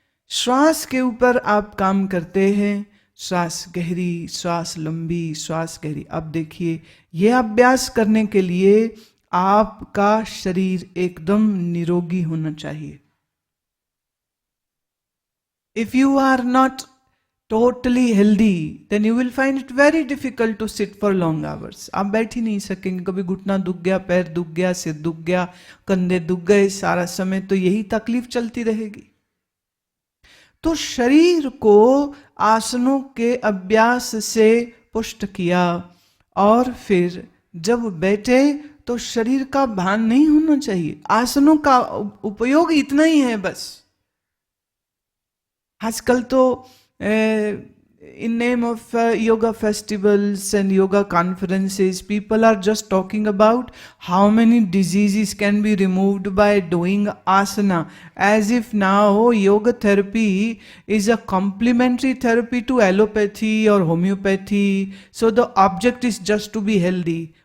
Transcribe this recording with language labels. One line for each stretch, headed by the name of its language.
Hindi: श्वास के ऊपर आप काम करते हैं, श्वास गहरी, श्वास लंबी, श्वास गहरी। अब देखिए, यह अभ्यास करने के लिए आपका शरीर एकदम निरोगी होना चाहिए।
English: If you are not totally healthy, then you will find it very difficult to sit for long hours.
Hindi: आप बैठ ही नहीं सकेंगे। कभी घुटना दुख गया, पैर दुख गया, सिर दुख गया, कंधे दुख गए, सारा समय तो यही तकलीफ चलती रहेगी। तो शरीर को आसनों के अभ्यास से पुष्ट किया, और फिर जब बैठे तो शरीर का भान नहीं होना चाहिए। आसनों का उपयोग इतना ही है बस। आजकल तो
English: in name of yoga festivals and yoga conferences, people are just talking about how many diseases can be removed by doing asana, as if now yoga therapy is a complementary therapy to allopathy or homeopathy, so the object is just to be healthy.